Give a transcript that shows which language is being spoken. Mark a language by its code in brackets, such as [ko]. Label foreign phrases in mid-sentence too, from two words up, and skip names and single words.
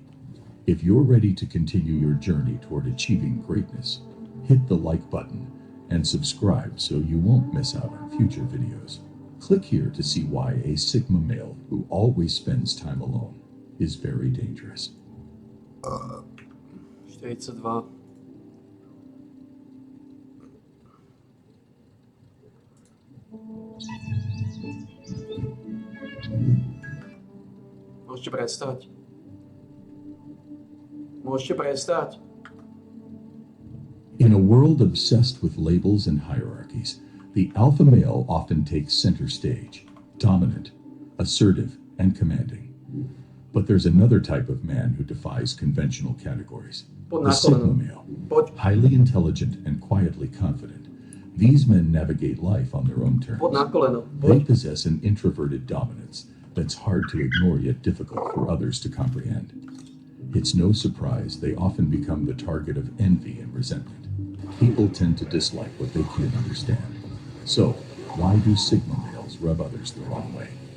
[en] If you're ready to continue your journey toward achieving greatness, hit the like button and subscribe so you won't miss out on future videos. Click here to see why a Sigma male who always spends time alone is very dangerous. 42. [sk] Môžete prestať. Môžete prestať. [en] In a world obsessed with labels and hierarchies, the alpha male often takes center stage, dominant, assertive, and commanding. But there's another type of man who defies conventional categories. The Sigma male, [sk] Poď, [en] highly intelligent and quietly confident. These men navigate life on their own terms. [sk] poď na koleno. [en] They [sk] Poď. [en] possess an introverted dominance that's hard to ignore yet difficult for others to comprehend. It's no surprise they often become the target of envy and resentment. People tend to dislike what they can't understand. So, why do Sigma males rub others the wrong way?